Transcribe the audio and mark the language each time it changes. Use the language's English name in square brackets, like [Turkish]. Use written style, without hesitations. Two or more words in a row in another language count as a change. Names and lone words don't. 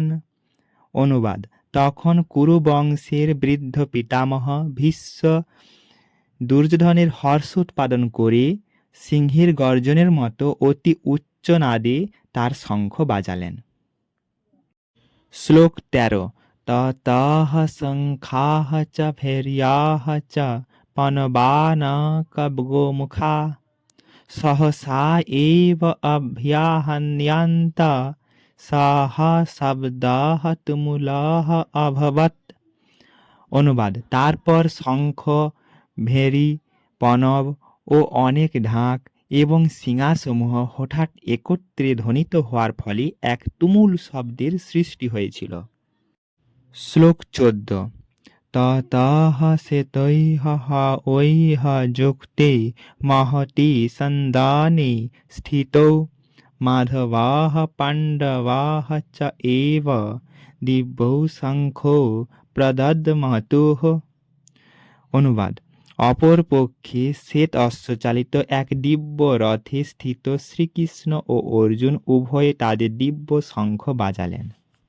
[Bangla] অনুবাদ: তখন কুরু বংশের বৃদ্ধ পিতামহ ভীষ্ম দুর্যোধনের হর্ষ উৎপাদন করে সিংহের গর্জনের মতো অতি উচ্চ নাদে তার শঙ্খ বাজালেন। শ্লোক ১৩। [Sanskrit] ততঃ শঙ্খাঃ চ ভৈর্যাঃ চ পণবাণকগোমুখা সহসা এব অভ্যহন্যন্ত সহ শব্দঃ তুমুলঃ অভবৎ। [Bangla] অনুবাদ: তারপর শঙ্খ, ভেরী, পণব ও অনেক ঢাক এবং শিঙাসমূহ হঠাৎ একত্রে ধ্বনিত হওয়ার ফলে এক তুমুল শব্দের সৃষ্টি হয়েছিল। শ্লোক ১৪। [Sanskrit] ততঃ শ্বেতৈঃ হ্যৈঃ যুক্তে মহতি সন্দানে স্থিতৌ মাধবঃ পাণ্ডবাঃ চ এব দিব্যৌ শঙ্খো প্রদদ্মতুঃ। [Bangla] অনুবাদ: অপরপক্ষে শ্বেত অশ্বচালিত এক দিব্য রথে স্থিত শ্রীকৃষ্ণ ও অর্জুন উভয়ে তাদের দিব্য শঙ্খ বাজালেন।